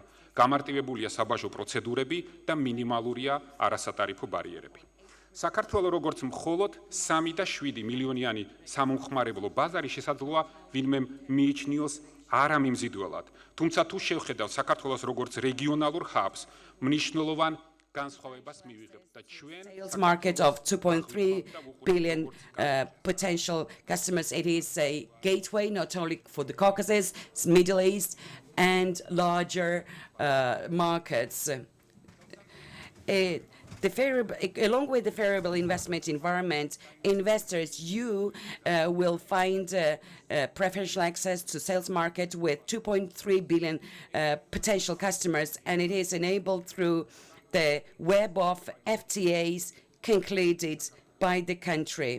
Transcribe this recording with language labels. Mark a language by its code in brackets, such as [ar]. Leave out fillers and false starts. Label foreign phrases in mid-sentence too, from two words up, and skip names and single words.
[ka] გამარტივებულია საბაჟო პროცედურები და მინიმალურია არასატარიფო ბარიერები. საქართველო როგორც მხოლოდ 3 და 7 მილიონიანი სამომხმარებლო ბაზარი შესაძლოა ვინმე მიიჩნიოს არა მიმზიდველად. თუმცა თუ შევხედავთ საქართველოს როგორც რეგიონალურ hubs, მნიშვნელოვან განსხვავებას მივიღებთ და ჩვენ [en] Sales market of 2.3 billion potential customers. It is a gateway not only for the Caucasus, Middle East, and larger markets. Along with the favorable investment environment, investors, will find preferential access to sales market with 2.3 billion potential customers, and it is enabled through the web of FTAs concluded by the country.